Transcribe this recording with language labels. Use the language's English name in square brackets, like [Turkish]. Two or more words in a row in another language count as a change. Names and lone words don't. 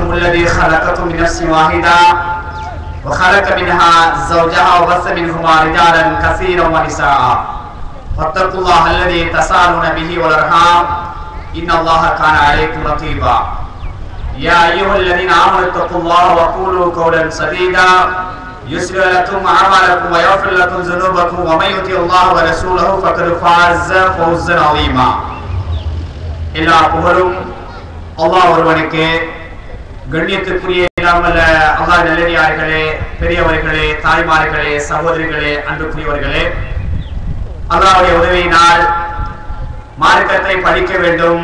[Arabic] الذي خلقكم من نفس واحده وخلق منها زوجها وبث منهما رجالا كثيرا ونساء فاتقوا الله الذي تساءلون به والارحام ان الله كان عليكم رقيبا يا ايها الذين امنوا اتقوا الله وقولوا قولا سديدا يصلح لكم اعمالكم ويغفر لكم ذنوبكم ومن يطع الله ورسوله فقد فاز فوزا عظيما [Tamil] எல்லா புகழும் அல்லாஹ் ஒருவனுக்கு. கண்ணியத்திற்குரிய இல்லாமல் அல்லாஹ் நல்லடியார்களே, பெரியவர்களே, தாய்மார்களே, சகோதரிகளே, அன்புக்குரியவர்களே, அல்லாஹ்வுடைய உதவியினால் மார்க்கத்தை படிக்க வேண்டும்,